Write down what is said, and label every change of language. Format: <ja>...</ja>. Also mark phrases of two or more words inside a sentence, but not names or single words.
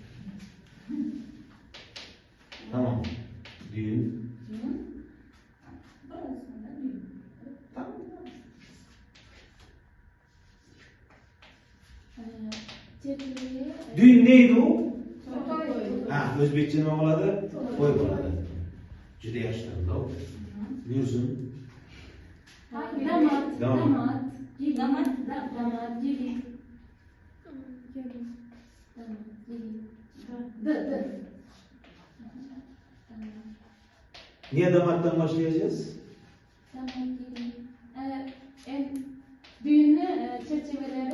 <tr>Tamam. Düğün. Tamam. Düğün neydi o? Ha,</tr> <uz>Özbekçe nima bo'ladi? To'y bo'ladi. Juda yaxshi tanlov. Buyursin.</uz> <tr>Damat, Damat. damat, gelin, damat, damat, gelin. Damat, gelin. D. Niye damattan başlayacağız? Damat, gelin. Düğünü çerçeveleri.</tr>